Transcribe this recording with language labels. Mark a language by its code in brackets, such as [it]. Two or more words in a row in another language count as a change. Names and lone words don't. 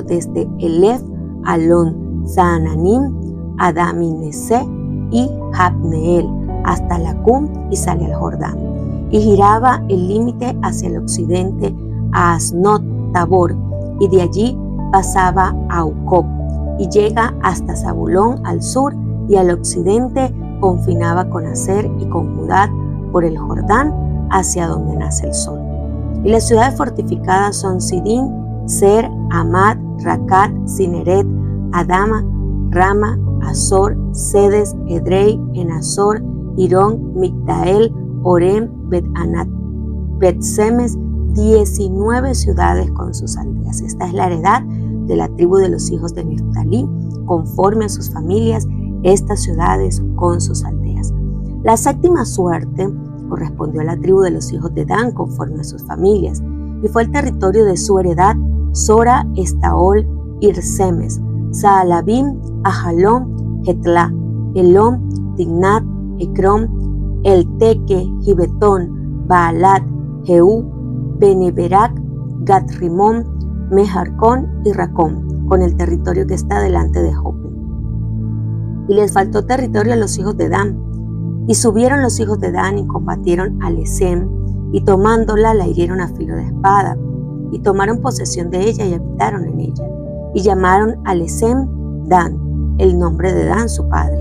[es] desde Elef, Alon, Zaananim, Adami-Nesé y Jabneel, hasta Lacum y sale al Jordán, y giraba el límite hacia el occidente a Asnot Tabor, y de allí pasaba a Ucop, y llega hasta Zabulón al sur, y al occidente confinaba con Aser y con Judá por el Jordán hacia donde nace el sol. Y las ciudades fortificadas son Sidín, Ser, Amad, Racat, Cineret, Adama, Rama, Azor, Sedes, Edrei, Enazor, Irón, Migdael, Orem, Bet-Anat, Bet-Semes, 19 ciudades con sus aldeas. Esta es la heredad de la tribu de los hijos de Neftalí, conforme a sus familias, estas ciudades con sus aldeas. La séptima suerte correspondió a la tribu de los hijos de Dan, conforme a sus familias, y fue el territorio de su heredad, Sora, Estaol, Irsemes, Saalabim, Ajalón, Jetla, Elón, Tignat, Ecrón, Elteque, Gibetón, Baalat, Jehú, Beneberac, Gat-Rimón, Mejarcón y Racón, con el territorio que está delante de Jope. Y les faltó territorio a los hijos de Dan, y subieron los hijos de Dan y combatieron a Lesem, y tomándola la hirieron a filo de espada, y tomaron posesión de ella y habitaron en ella, y llamaron a Lesem Dan, el nombre de Dan su padre.